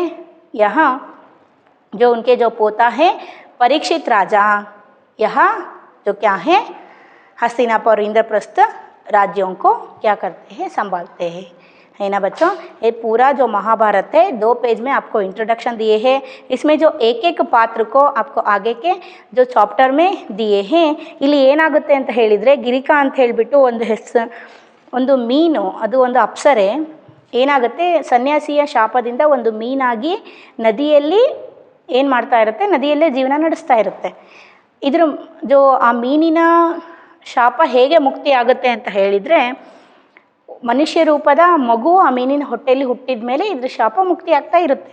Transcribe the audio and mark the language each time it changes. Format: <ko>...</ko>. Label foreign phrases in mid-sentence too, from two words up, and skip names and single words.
<hi>यहाँ जो उनके जो पोता है परीक्षित राजा, यहाँ जो क्या है हस्तिनापुर इंद्रप्रस्थ राज्यों को क्या करते हैं, संभालते हैं, है ना बच्चों। ये पूरा जो महाभारत है 2 पेज में आपको इंट्रोडक्शन दिए हैं। इसमें जो एक एक पात्र को आपको आगे के जो ಚಾಪ್ಟರ್ में दिए हैं।</hi> <kn>ಇಲ್ಲಿ ಏನಾಗುತ್ತೆ ಅಂತ ಹೇಳಿದರೆ, ಗಿರಿಕಾ ಅಂತ ಹೇಳಿಬಿಟ್ಟು ಒಂದು ಮೀನು, ಅದು ಒಂದು ಅಪ್ಸರೆ ಏನಾಗುತ್ತೆ, ಸನ್ಯಾಸಿಯ ಶಾಪದಿಂದ ಒಂದು ಮೀನಾಗಿ ನದಿಯಲ್ಲಿ ಏನು ಮಾಡ್ತಾ ಇರುತ್ತೆ, ನದಿಯಲ್ಲೇ ಜೀವನ ನಡೆಸ್ತಾ ಇರುತ್ತೆ. ಇದ್ರ जो ಆ ಮೀನಿನ ಶಾಪ ಹೇಗೆ ಮುಕ್ತಿ ಆಗುತ್ತೆ ಅಂತ ಹೇಳಿದರೆ, ಮನುಷ್ಯ ರೂಪದ ಮಗು ಆ ಮೀನಿನ ಹೊಟ್ಟೆಯಲ್ಲಿ ಹುಟ್ಟಿದ ಮೇಲೆ ಇದ್ರ ಶಾಪ ಮುಕ್ತಿ ಆಗ್ತಾ ಇರುತ್ತೆ.</kn>